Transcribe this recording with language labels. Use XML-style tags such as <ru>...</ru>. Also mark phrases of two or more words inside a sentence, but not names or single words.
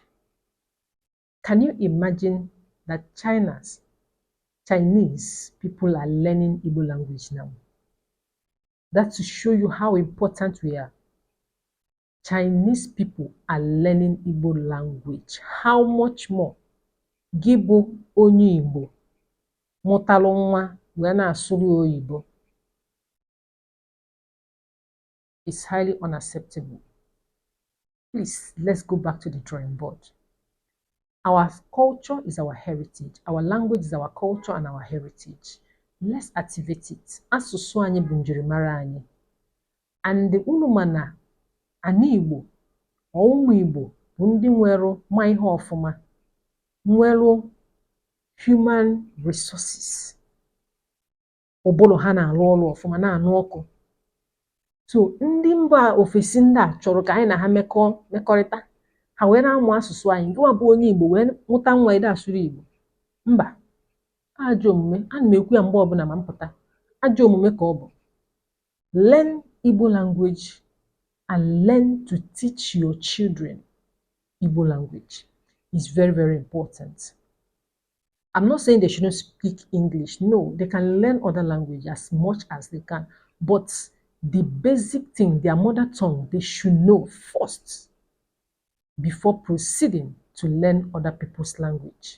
<en>Can you imagine that Chinese people are learning Igbo language now? That's to show you how important we are. Chinese people are learning Igbo language. How much more?</en> <ig>Gị bụ onye Igbo mụtalụ nwa wee na-asụrụ oyibo.</ig> <en>It's highly unacceptable. Please, let's go back to the drawing board. Our culture is our heritage. Our language is our culture and our heritage. Let's activate it.</en> <ig>Asụsụ anyị bụ njirimara anyị. And unu ma na anyị Igbo, ụmụ Igbo bụ ndị nwere ma ihe ọfụma, nwere</ig> <en>human resources.</en> <ig>Ụbụrụ ha na-arụ ọrụ ọfụma, na-anụ ọkụ. So ndị mba ofesi ndị a chọrọ ka anyị na ha mekọrịta. Ha wee na-amụ asụsụ anyị. Gịwa bụ onye Igbo wee mụta nwa ide asụrụ Igbo. Mba, ajọ omume. Ana m ekwu ya mgbe ọbụla ma mpụta. Ajọ omume ka ọ bụ.</ig> <en>Learn Igbo language and learn to teach your children Igbo language. It's very, very important. I'm not saying they shouldn't speak English. No, they can learn other language as much as they can. But the basic thing, their mother tongue, they should know first before proceeding to learn other people's language.</en>